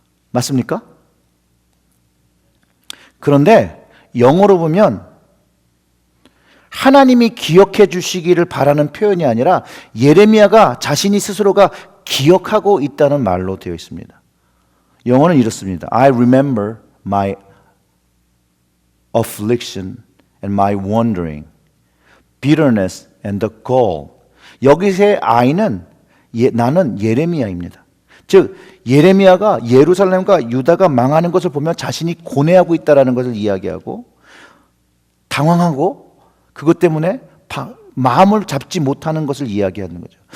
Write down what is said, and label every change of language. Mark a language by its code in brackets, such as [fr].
[ko] 맞습니까? 그런데 영어로 보면 하나님이 기억해 주시기를 바라는 표현이 아니라 예레미야가 자신이 스스로가 기억하고 있다는 말로 되어 있습니다. 영어는 이렇습니다. [en] I remember my affliction and my wandering, bitterness and the gall. [ko] 여기서의 I는 나는 예레미야입니다. 즉 예레미야가 예루살렘과 유다가 망하는 것을 보면 자신이 고뇌하고 있다는 것을 이야기하고 당황하고 그것 때문에 마음을 잡지 못하는 것을 이야기하는 거죠.